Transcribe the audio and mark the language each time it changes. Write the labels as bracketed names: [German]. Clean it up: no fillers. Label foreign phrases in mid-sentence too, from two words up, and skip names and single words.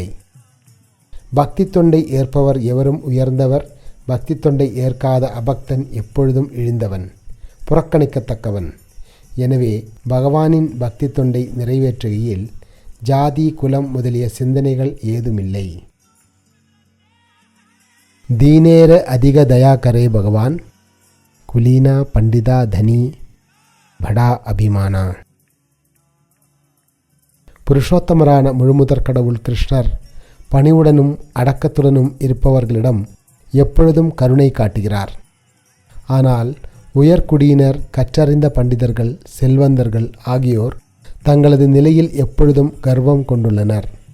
[Tamil] பக்தி தொண்டை ஏற்பவர் எவரும் உயர்ந்தவர், பக்தி தொண்டை ஏற்காத அபக்தன் எப்பொழுதும் இழிந்தவன், புறக்கணிக்கத்தக்கவன். எனவே பகவானின் பக்தி தொண்டை நிறைவேற்றுகையில் ஜாதி, குலம் முதலிய சிந்தனைகள் ஏதுமில்லை. [Bangla] দীনের অধিক দয়া করে ভগবান, কুলীন পণ্ডিত ধনী বড় অভিমান. [Tamil] புருஷோத்தமரான முழுமுதற் கடவுள் கிருஷ்ணர் பணிவுடனும் அடக்கத்துடனும் இருப்பவர்களிடம் எப்பொழுதும் கருணை காட்டுகிறார். ஆனால் உயர்குடியினர், கற்றறிந்த பண்டிதர்கள், செல்வந்தர்கள் ஆகியோர் தங்களது நிலையில் எப்பொழுதும் கர்வம் கொண்டுள்ளனர்.